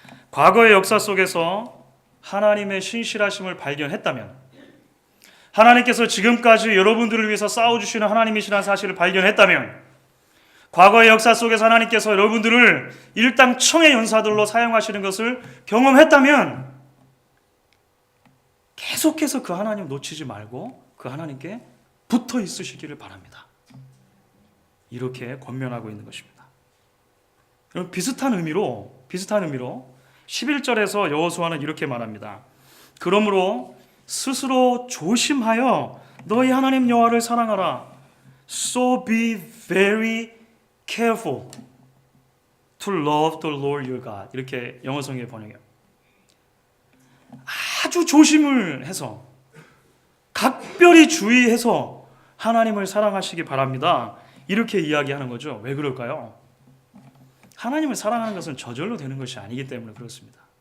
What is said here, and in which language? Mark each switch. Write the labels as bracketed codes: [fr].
[ko] 과거의 역사 속에서 하나님의 신실하심을 발견했다면, 하나님께서 지금까지 여러분들을 위해서 싸워주시는 하나님이시라는 사실을 발견했다면, 과거의 역사 속에서 하나님께서 여러분들을 일당청의 연사들로 사용하시는 것을 경험했다면 계속해서 그 하나님 놓치지 말고 그 하나님께 붙어 있으시기를 바랍니다. 이렇게 권면하고 있는 것입니다. 여러분, 비슷한 의미로 11절에서 여호수아는 이렇게 말합니다. 그러므로 스스로 조심하여 너희 하나님 여호와를 사랑하라. [en] So be very careful to love the Lord your God. [ko] 이렇게 영어 성경에 번역해요. 아주 조심을 해서, 각별히 주의해서 하나님을 사랑하시기 바랍니다. 이렇게 이야기하는 거죠. 왜 그럴까요? 하나님을 사랑하는 것은 저절로 되는 것이 아니기 때문에 그렇습니다.